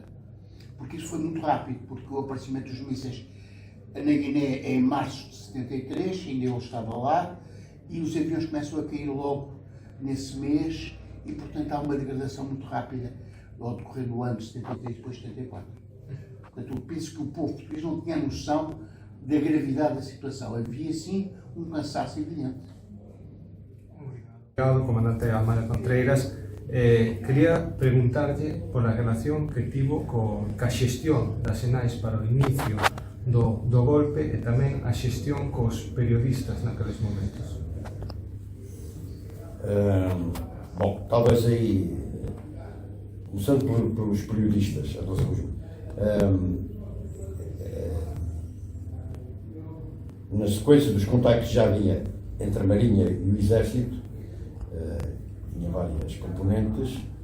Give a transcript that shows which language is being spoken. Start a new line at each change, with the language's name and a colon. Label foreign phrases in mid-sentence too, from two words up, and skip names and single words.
Portuguese: Porque isso foi muito rápido, porque o aparecimento dos mísseis na Guiné é em março de 73, ainda eu estava lá, e os aviões começam a cair logo nesse mês, e portanto há uma degradação muito rápida ao decorrer do ano de 73 e depois de 74. Portanto, eu penso que o povo português não tinha noção da gravidade da situação. Havia sim um cansaço evidente. Obrigado, comandante Almada Contreiras.
Galician: Quería preguntarlle por a relación que tivo ca xestión das Enais para o inicio do golpe e tamén a xestión cos periodistas naqueles momentos.
Portuguese: Bom, talvez aí, começando pelos periodistas, na sequência dos contactos que já havia entre a Marinha e o Exército, tinha várias componentes,